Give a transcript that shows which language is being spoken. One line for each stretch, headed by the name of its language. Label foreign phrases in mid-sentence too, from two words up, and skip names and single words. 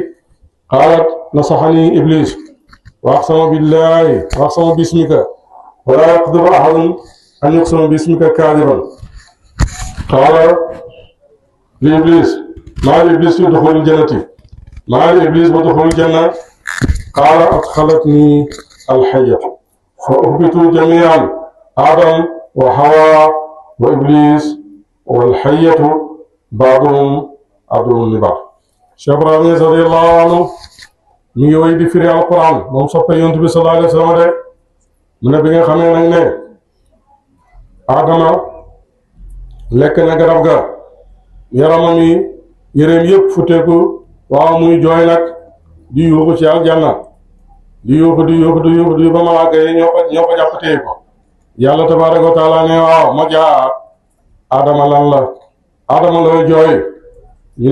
Arabic: قالت نصحني إبليس وأقسم بالله وأقسم باسمك ولا يقدر أحد أن يقسم باسمك كاذبا قال لإبليس ما لإبليس دخول الجنة ما لإبليس ودخول الجنة قال أدخلتني الحية فأهبطوا جميعا آدم وحواء وإبليس والحية بعضهم عدو لبعض.
Wolof: Cheikh Ibrahima
Arabic: رضي الله عنه
Wolof: mi ngi woy di firi alquran moom soppe yonent bi
Arabic: صلى الله عليه وسلم
Wolof: de mu ne bi nga xamee nag ne Adama lekk na garab ga yaramam yi yéreem yëpp futteeku waaw muy jooy nag di yuuxu ci aljanna di yuuxu ba malaaka yi ñoo ko jàpp téye ko yàlla
Arabic: تبارك وتعالى
Wolof: ne waaw ma jaa Adama lan la Adama looy jooy ñu